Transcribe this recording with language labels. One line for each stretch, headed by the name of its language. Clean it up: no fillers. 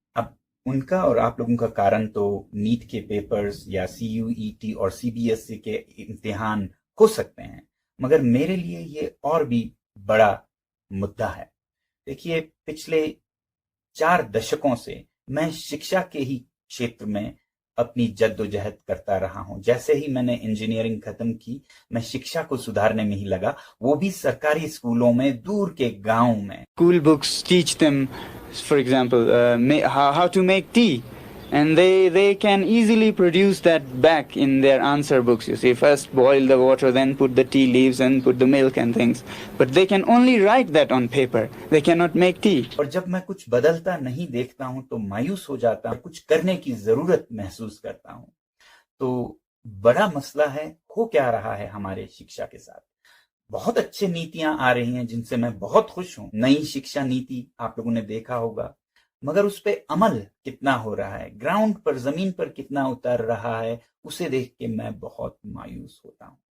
Hindi: अब उनका और आप लोगों का कारण तो नीट के पेपर्स या सीयूईटी और सीबीएसई के इम्तिहान हो सकते हैं, मगर मेरे लिए ये और भी बड़ा मुद्दा है। देखिए, पिछले 4 दशकों से मैं शिक्षा के ही क्षेत्र में अपनी जद्दोजहद करता रहा हूं। जैसे ही मैंने इंजीनियरिंग खत्म की, मैं शिक्षा को सुधारने में ही लगा, वो भी सरकारी स्कूलों में, दूर के गांव में।
English: School books teach them, for example, how to make tea, and they can easily produce that back in their answer books. You see, first boil the water, then put the tea leaves and put the milk and things. But they can only write that on paper. They cannot make tea.
Hindi: और जब मैं कुछ बदलता नहीं देखता हूं तो मायूस हो जाता हूं, कुछ करने की जरूरत महसूस करता हूं। तो बड़ा मसला है, हो क्या रहा है हमारे शिक्षा के साथ। बहुत अच्छे नीतियां आ रही हैं जिनसे मैं बहुत खुश हूं। नई शिक्षा नीति आप लोगों ने देखा होगा, मगर उस पे अमल कितना हो रहा है, ग्राउंड पर, जमीन पर कितना उतर रहा है, उसे देख के मैं बहुत मायूस होता हूं।